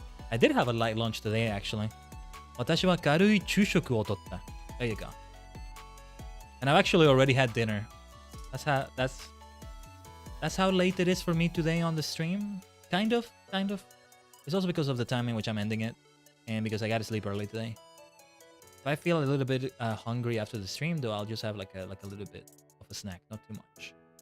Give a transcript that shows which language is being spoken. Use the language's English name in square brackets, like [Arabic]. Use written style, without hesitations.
[English] I did have a light lunch today, actually. [Japanese] 私は軽い昼食をとった。 [English] There you go. And I've actually already had dinner. That's how late it is for me today on the stream. Kind of. It's also because of the time in which I'm ending it, and because I gotta sleep early today. If I feel a little bit hungry after the stream, though, I'll just have like a little bit of a snack, not too much.